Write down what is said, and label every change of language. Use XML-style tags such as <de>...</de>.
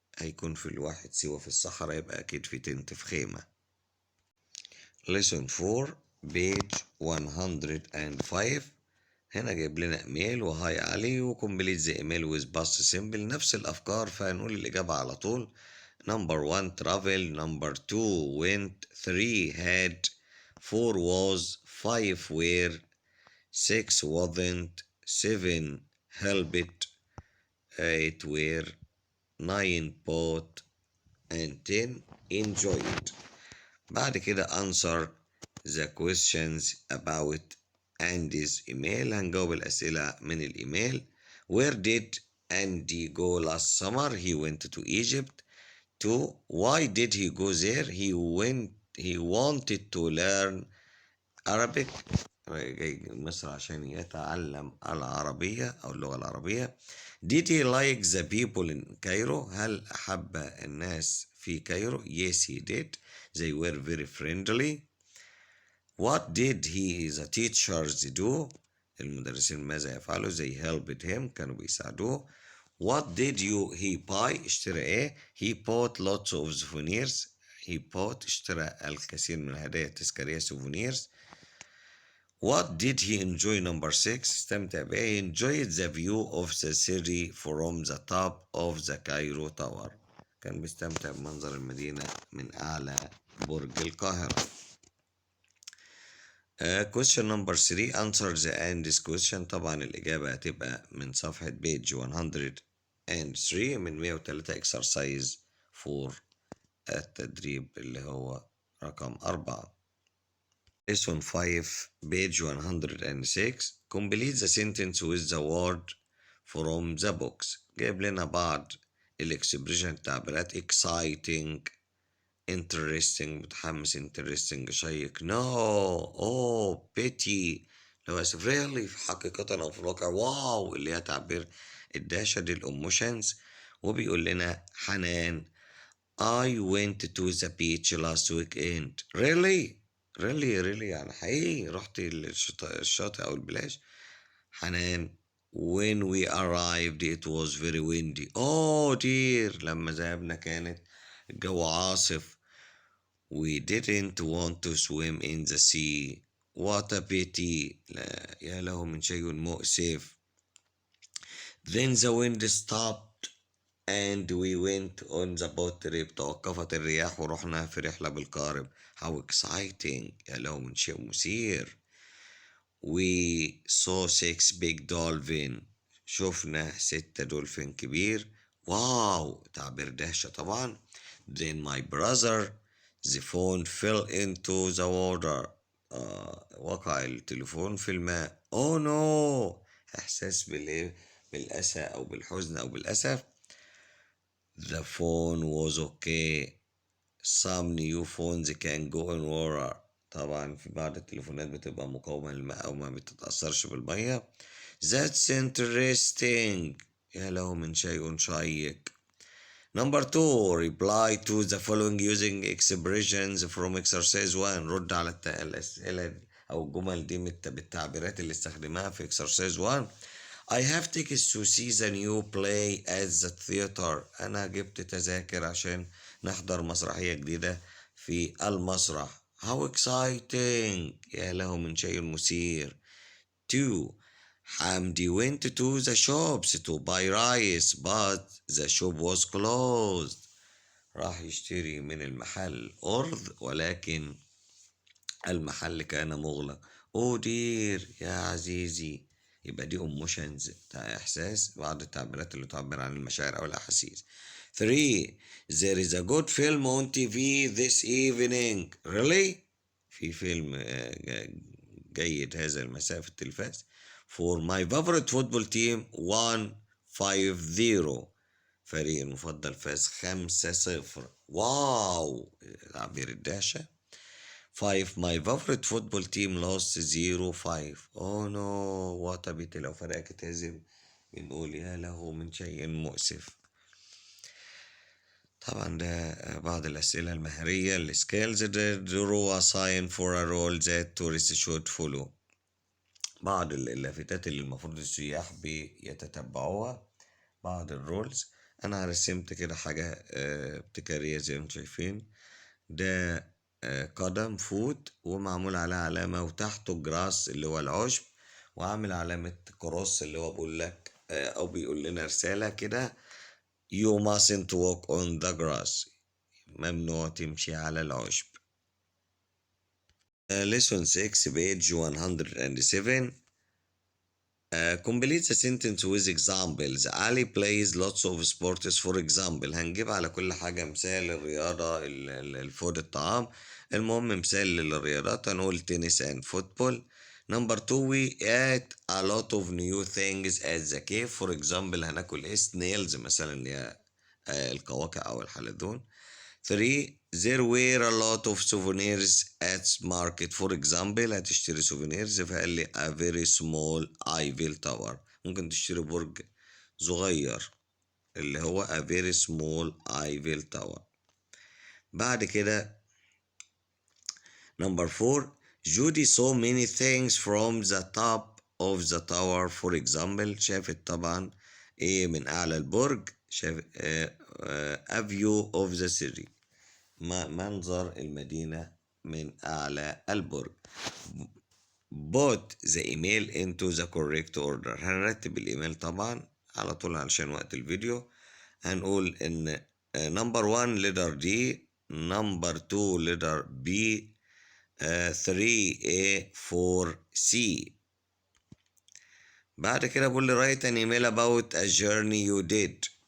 <ar>هيكون في الواحد سوا في الصحراء، يبقى أكيد في تنت في خيمة.</ar> <en>lesson 4 page 105.</en> <ar>هنا جايب لنا ايميل</ar> <en>وهاي علي وكومبليت the email with past simple,</en> <ar>نفس الافكار، فهنقول الاجابه على طول.</ar> <en>Number 1 travel، number 2 went، 3 had، 4 was، 5 were، 6 wasn't، 7 helped، 8 were، 9 bought and 10 enjoyed.</en> <ar>بعد كده</ar> <en>answer the questions about Andy's email.</en> <ar>هنجاوب الأسئلة من الإيميل.</ar> <en>Where did Andy go last summer? He went to Egypt. 2. Why did he go there? He wanted to learn Arabic.</en> <ar>جاي مصر عشان يتعلم العربية أو اللغة العربية.</ar> <en>Did he like the people in Cairo?</en> <ar>هل أحب الناس في كايرو؟</ar> <en>Yes he did. They were very friendly. What did the teachers do?</en> <ar>المدرسين ماذا يفعلوا؟</ar> <en>They helped him.</en> <ar>كانوا بيساعدوه.</ar> <en>What did he buy؟</en> <ar>اشترى ايه؟</ar> <en>He bought lots of souvenirs. He bought</en> <ar>اشترى الكثير من الهدايا التذكارية souvenirs.</ar> <en>What did he enjoy؟ number 6</en> <ar>استمتع بإيه؟</ar> <en>He enjoyed the view of the city from the top of the Cairo Tower.</en> <ar>كان بيستمتع بمنظر المدينة من أعلى برج القاهرة.</ar> <en>question number 3 answer the Andy's question.</en> <ar>طبعا الإجابة هتبقى من صفحة page 103 من 103 exercise 4 التدريب اللي هو رقم 4.</ar> <en>lesson 5 page 106 complete the sentence with the word from the box.</en> <ar>جايب لنا بعض الاكسبريشن التعبيرات exciting، interesting متحمس، interesting شيق، no، oh pity لو اسف، really في حقيقة او في الواقع، واو اللي هي تعبير الداشة دي الاموشنز. وبيقول لنا</ar> <en>Hanan I went to the beach last weekend.</en> <ar>really يعني حقيقي رحت الشاطئ او البلاج.</ar> <en>Hanan when we arrived it was very windy. oh dear</en> <ar>لما ذهبنا كانت الجو عاصف.</ar> <en>we didn't want to swim in the sea. what a pity</en> <ar>لا يا له من شيء مؤسف.</ar> <en>then the wind stopped and we went on the boat trip.</en> <ar>توقفت الرياح ورحنا في رحلة بالقارب.</ar> <en>how exciting</en> <ar>يا له من شيء مثير.</ar> <en>we saw 6 big dolphin.</en> <ar>شفنا 6 دولفين كبير. واو تعبير دهشة طبعا.</ar> <en>then my brother the phone fell into the water.</en> <ar>وقع التليفون في الماء.</ar> <en>oh no</en> <ar>احساس بالايه، بالاسى او بالحزن او بالاسف.</ar> <en>the phone was okay. some new phones can go in water.</en> <ar>طبعا في بعض التليفونات بتبقى مقاومة للماء أو ما بتتأثرش بالمية.</ar> <en>That's interesting</en> <ar>يا له من شيء شيق.</ar> <en>Number 2 reply to the following using expressions from exercise 1.</en> <ar>رد على الأسئلة أو الجمل دي بالتعبيرات اللي استخدمها في exercise 1.</ar> <en>I have tickets to see the new play at the theater.</en> <ar>أنا جبت تذاكر عشان نحضر مسرحية جديدة في المسرح.</ar> <en>How exciting</en> <ar>يا له من شيء مثير.</ar> <en>2 Hamdi went to the shops to buy rice but the shop was closed.</en> <ar>راح يشتري من المحل أرز ولكن المحل كان مغلق.</ar> <en>oh dear</en> <ar>يا عزيزي. يبقى دي emotions بتاع إحساس، بعض التعبيرات اللي تعبر عن المشاعر أو الأحاسيس.</ar> <en>3 there is a good film on TV this evening.</en> <ar>really في فيلم جيد هذا المساء في التلفاز.</ar> <en>for my favorite football team won 5-0.</en> <ar>فريق المفضل فاز 5-0. واو تعبير الدهشة.</ar> <en>5 my favorite football team lost 0-5. oh no what a pity</en> <ar>لو فريقك تهزم بنقول يا له من شيء مؤسف. طبعا ده بعض الأسئلة المهرية السكيلز</ar> <en>draw a sign for a role that tourists should follow.</en> <ar>بعض اللافتات اللي المفروض السياح بيتتبعوها، بعض الرولز. أنا رسمت كده حاجة ابتكارية زي ما انتم شايفين. ده قدم فوت ومعمول عليها علامة وتحته جراس اللي هو العشب، وعامل علامة كروس اللي هو بيقول لك أو بيقول لنا رسالة كده</ar> <en>You mustn't walk on the grass.</en> <ar>ممنوع تمشي على العشب.</ar> <en>lesson 6 page 107. complete the sentence with examples. Ali plays lots of sports for example.</en> <ar>هنجيب على كل حاجة مثال الرياضة الفود الطعام. المهم مثال للرياضات هنقول</ar> <en>tennis and football. Number 2 we ate a lot of new things at the cave. for example</en> <ar>هناكل snails مثلا اللي هي القواقع أو الحلزون.</ar> <en>3 there were a lot of souvenirs at market. for example</en> <ar>هتشتري</ar> <en>souvenirs</en> <ar>فقال لي</ar> <en>a very small Eiffel Tower.</en> <ar>ممكن تشتري برج صغير اللي هو</ar> <en>a very small Eiffel Tower.</en> <ar>بعد كده</ar> <en>number 4 Judy saw many things from the top of the tower. for example</en> <ar>شافت طبعا ايه من اعلى البرج. شاف</ar> <en>a view of the city</en> <ar>منظر المدينة من أعلى البرج.</ar> <en>put the email into the correct order.</en> <ar>هنرتب الإيميل طبعا على طول علشان وقت الفيديو. هنقول إن</ar> <en>number 1 letter D, number 2 letter B, 3A 4C.</en> <ar>بعد كده بقول لي</ar> <en>write an email about a journey you did.</en>